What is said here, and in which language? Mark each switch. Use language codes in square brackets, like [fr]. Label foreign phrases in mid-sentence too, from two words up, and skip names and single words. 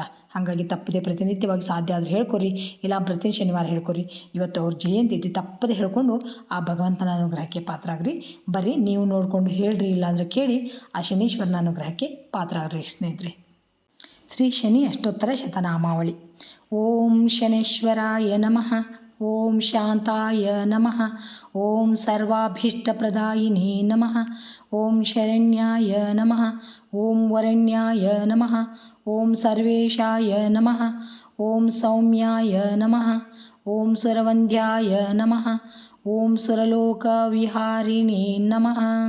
[kn] ಹಾಗಾಗಿ ತಪ್ಪದೆ ಪ್ರತಿನಿತ್ಯವಾಗಿ ಸಾಧ್ಯ ಆದರೆ ಹೇಳ್ಕೊರಿ, ಇಲ್ಲ ಪ್ರತಿ ಶನಿವಾರ ಹೇಳ್ಕೊರಿ. ಇವತ್ತು ಅವ್ರ ಜಯಂತಿ ಐತಿ, ತಪ್ಪದೆ ಹೇಳ್ಕೊಂಡು ಆ ಭಗವಂತನ ಅನುಗ್ರಹಕ್ಕೆ ಪಾತ್ರ ಆಗ್ರಿ. ಬರ್ರಿ, ನೀವು ನೋಡಿಕೊಂಡು ಹೇಳ್ರಿ, ಇಲ್ಲಾಂದ್ರೆ ಕೇಳಿ ಆ ಶನೀಶ್ವರನ ಅನುಗ್ರಹಕ್ಕೆ ಪಾತ್ರ ಆಗ್ರಿ ಸ್ನೇಹಿತರೆ. [sa] ಶ್ರೀ ಶನಿ ಅಷ್ಟೋತ್ತರ ಶತನಾಮಾವಳಿ. ಓಂ ಶನೇಶ್ವರಾಯ ನಮಃ. ಓಂ ಶಾಂತಾಯ ನಮಃ. ಓಂ ಸರ್ವಾಭೀಷ್ಟಪ್ರದಾಯಿನೇ ನಮಃ. ಓಂ ಶರಣ್ಯಾಯ ನಮಃ. ಓಂ ವರಣ್ಯಾಯ ನಮಃ. ಓಂ ಸರ್ವೇಶಾಯ ನಮಃ. ಓಂ ಸೌಮ್ಯಾಯ ನಮಃ. ಓಂ ಸುರವಂದ್ಯಾಯ ನಮಃ. ಓಂ ಸುರಲೋಕವಿಹಾರಿಣೇ ನಮಃ.